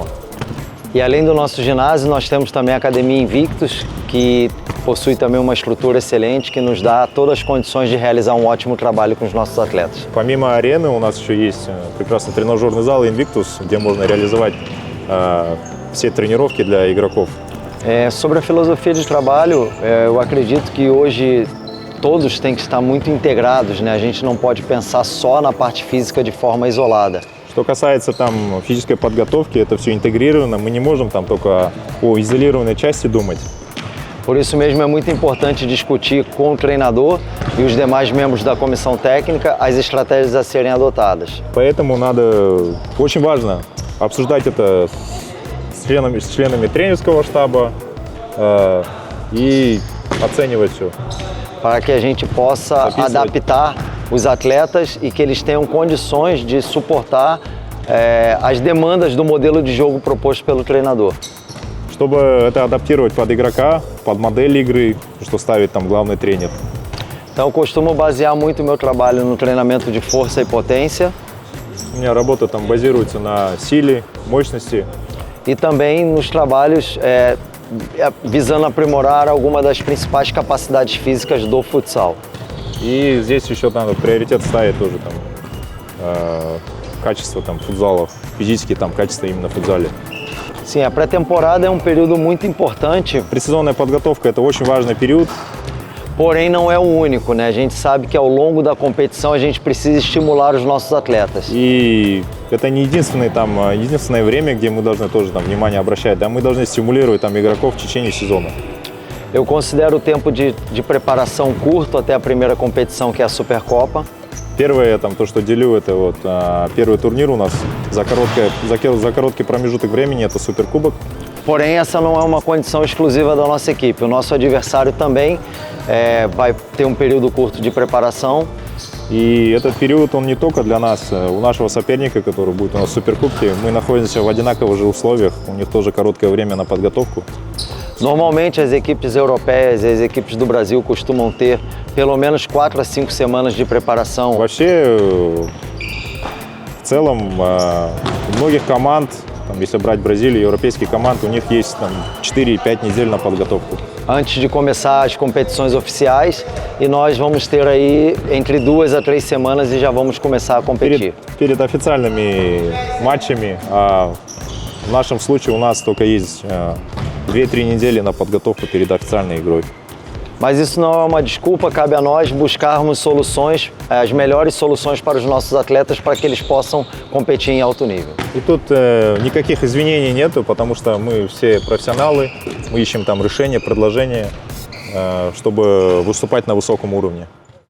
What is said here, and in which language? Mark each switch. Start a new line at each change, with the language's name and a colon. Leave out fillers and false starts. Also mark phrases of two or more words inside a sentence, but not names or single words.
Portuguese: E além do nosso ginásio, nós temos também a Academia Invictus, que possui também uma estrutura excelente, que nos dá todas as condições de realizar um ótimo trabalho com os nossos atletas.
Russian: Помимо арены у нас еще есть прекрасный тренажерный зал Invictus, где можно реализовать все тренировки для игроков.
Portuguese: Sobre a filosofia de trabalho, eu acredito que hoje todos têm que estar muito integrados, né? A gente não pode pensar só na parte física de forma isolada.
Russian: Что касается там физической подготовки, это все интегрировано, мы не можем там только о изолированной части думать.
Portuguese: Por isso mesmo é muito importante discutir com o treinador e os demais membros da comissão técnica as estratégias a serem adotadas.
Russian: Поэтому надо, очень важно обсуждать это с членами тренерского штаба и оценивать все.
Portuguese: Para que a gente possa adaptar os atletas e que eles tenham condições de suportar as demandas do modelo de jogo proposto pelo treinador.
Russian: Чтобы это адаптировать под игрока, под модель игры, что ставит там главный тренер.
Portuguese: Então eu costumo basear muito o meu trabalho no treinamento de força e potência.
Russian: У меня работа там базируется на силе, мощности.
Portuguese: E também nos trabalhos visando aprimorar alguma das principais capacidades físicas do futsal.
Russian: И здесь еще надо приоритет ставить тоже там качество там футзала, физические там качества именно в футзале.
Portuguese: Sim, a pré-temporada é um período muito importante.
Russian: Предсезонная подготовка – это очень важный период.
Portuguese: Porém, não é o único, né? A gente sabe que ao longo da competição a gente precisa estimular os nossos atletas.
Russian: И это не единственное время, где мы должны тоже там внимание обращать. Да, мы должны стимулировать там игроков в течение сезона.
Portuguese: Eu considero o tempo de preparação curto até a primeira competição, que é a Supercopa.
Russian: Первое, там, то, что делю, это вот первый турнир у нас за короткий промежуток времени, это Суперкубок.
Portuguese: Porém, essa não é uma condição exclusiva da nossa equipe. O nosso adversário também vai ter um período curto de preparação.
Russian: И этот период, он не только для нас, у нашего соперника, который будет у нас в Суперкубке, мы находимся в одинаковых же условиях, у них тоже короткое время на подготовку.
Portuguese: Normalmente as equipes europeias e as equipes do Brasil costumam ter pelo menos 4 a 5 semanas de preparação.
Russian: Вообще, в целом, у многих команд, там, если брать Бразилию, европейских команд, у них есть там 4-5 недель на подготовку.
Portuguese: Antes de começar as competições oficiais, e nós vamos ter aí entre 2 a 3 semanas e já vamos começar a competir.
Russian: Перед официальными матчами, в нашем случае у нас только есть 2-3 недели на подготовку перед официальной игрой.
Portuguese: Mas isso não é uma desculpa, cabe a nós buscarmos soluções, as melhores soluções para os nossos atletas para que eles possam competir em alto nível.
Russian: И тут никаких извинений нету, потому что мы все профессионалы, мы ищем там решения, предложения, чтобы выступать на высоком уровне.